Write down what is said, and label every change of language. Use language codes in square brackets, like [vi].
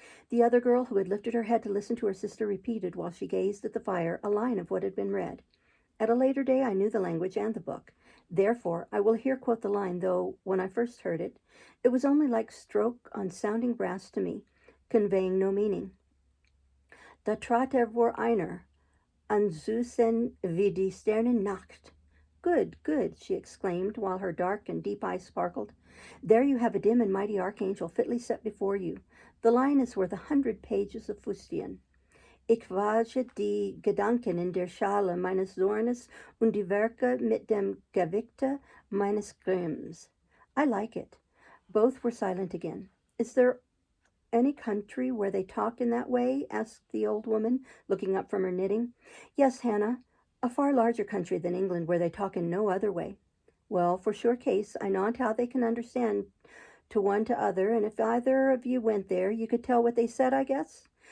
[en] The other girl, who had lifted her head to listen to her sister, repeated, while she gazed at the fire, a line of what had been read. At a later day I knew the language and the book. Therefore I will here quote the line, though, when I first heard it, it was only like stroke on sounding brass to me, conveying no meaning. [de] "Da trat vor einer, an Süßen wie die Sternennacht." [en] "Good, good," she exclaimed, while her dark and deep eyes sparkled. "There you have a dim and mighty archangel fitly set before you. The line is worth 100 pages of fustian. [de] Ich wage die Gedanken in der Schale meines Zornes und die Werke mit dem Gewichte meines Grimms. [en] I like it. Both were silent again. Is there any country where they talk in that way? Asked the old woman, looking up from her knitting. Yes, Hannah, a far larger country than England where they talk in no other way. Well, for sure case, I know how they can understand to one to other, and if either of you went there, you could tell what they said, I guess?